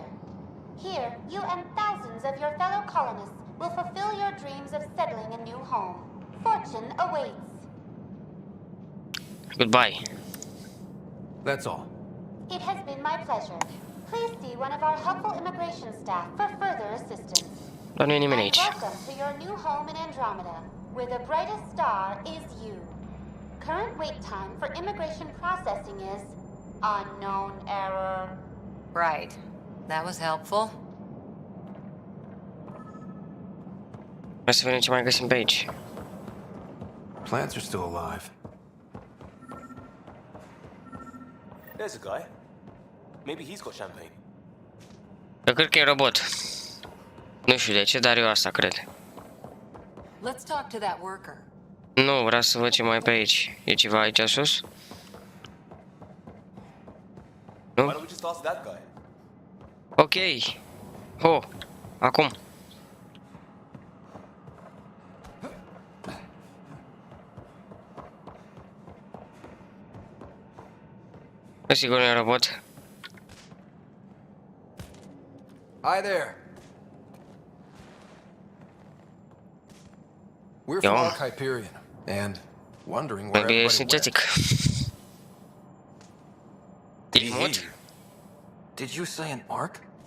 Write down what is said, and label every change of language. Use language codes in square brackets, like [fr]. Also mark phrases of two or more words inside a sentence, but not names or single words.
[en] Here, you and thousands of your fellow colonists will fulfill your dreams of settling a new home. fortune awaits. Goodbye. That's all. It has been my pleasure. Please see one of our helpful immigration staff for further assistance. [ro] Dar nu e nimeni [en] And [ro] aici. [en] welcome to your new home in Andromeda, where the brightest star is you. Current wait time for immigration processing is unknown error. Right. That was helpful. [ro] Hai să vedem ce mai găsim pe aici. [en] Plants are still alive. There's a guy. Maybe he's got champagne. [ro] Eu cred că e robot. Nu știu de ce, dar eu asta cred. [en] Let's talk to that worker. [ro] Nu, vreau să văd ce mai e pe aici. E ceva aici sus? Nu? [en] Why don't we just ask that guy? [ro] Ok. Oh, acum. Sigur nu e robot. [en] Hi there. We're from Hyperion, and wondering where Maybe everybody went. synthetic. Did you say an arc?